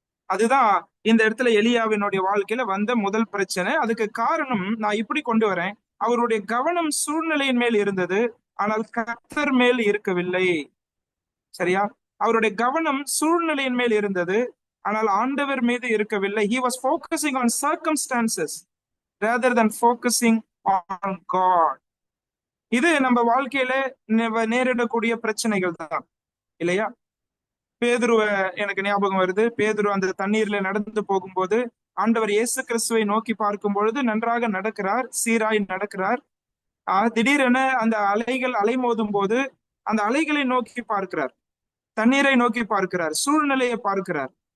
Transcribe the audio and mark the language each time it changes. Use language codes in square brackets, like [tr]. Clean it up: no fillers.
[ta] அதுதான் இந்த இடத்துல எலியாவினுடைய வாழ்க்கையில வந்த முதல் பிரச்சனை. அதுக்கு காரணம் நான் இப்படி கொண்டு வரேன், அவருடைய கவனம் சூழ்நிலையின் மேல் இருந்தது, ஆனால் கர்த்தர் மேல் இருக்கவில்லை. சரியா? அவருடைய கவனம் சூழ்நிலையின் மேல் இருந்தது, ஆனால் ஆண்டவர் மீது இருக்கவில்லை. [en] He was focusing on circumstances rather than focusing on God. [ta] இது நம்ம வாழ்க்கையில நேரிடக்கூடிய பிரச்சனைகள் தான் இல்லையா? பேதுருவ எனக்கு ஞாபகம் வருது. பேதுரு அந்த தண்ணீர்ல நடந்து போகும்போது ஆண்டவர் இயேசு கிறிஸ்துவை நோக்கி பார்க்கும் பொழுது நன்றாக நடக்கிறார், சீராய் நடக்கிறார். திடீரென அந்த அலைகள் அலைமோதும் போது அந்த அலைகளை நோக்கி பார்க்கிறார், தண்ணீரை நோக்கி பார்க்கிறார், சூழ்நிலையை பார்க்கிறார்.